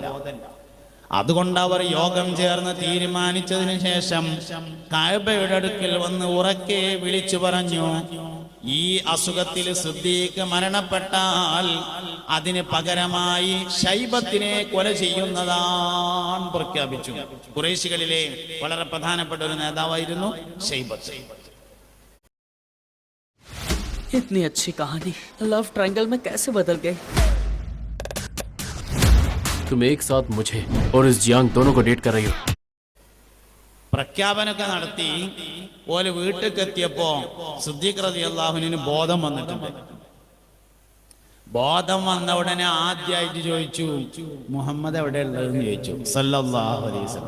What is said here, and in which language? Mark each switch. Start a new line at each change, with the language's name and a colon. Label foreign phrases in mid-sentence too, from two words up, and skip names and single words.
Malayalam: അതുകൊണ്ട് അവർ യോഗം ചേർന്ന് തീരുമാനിച്ചതിന് ശേഷം കഅബയുടെ അടുക്കൽ വന്ന് ഉറക്കെ വിളിച്ചു പറഞ്ഞു, ഈ അസുഖത്തിൽ സിദ്ദീഖ് മരണപ്പെട്ടാൽ അതിന് പകരമായി ശൈബത്തിനെ കൊല ചെയ്യുന്നതാണ് പ്രഖ്യാപിച്ചു. ഖുറൈശികളിലെ വളരെ പ്രധാനപ്പെട്ട ഒരു നേതാവായിരുന്നു ശൈബത്ത്.
Hindi: इतनी अच्छी कहानी लव ट्रायंगल में कैसे बदल गई? तुम एक साथ मुझे और इस जियांग दोनों को डेट कर रही हो.
Malayalam: പ്രഖ്യാപനമൊക്കെ നടത്തി ഓല് വീട്ടിലേക്ക് എത്തിയപ്പോ സിദ്ദീഖ്
Arabic: رضي الله عنه
Malayalam: ബോധം വന്നിട്ടുണ്ട്. ബോധം വന്ന ഉടനെ ആദ്യമായിട്ട് ചോദിച്ചു, മുഹമ്മദ് എവിടെ ഉള്ളതെന്ന് ചോദിച്ചു
Arabic: صلى الله عليه وسلم.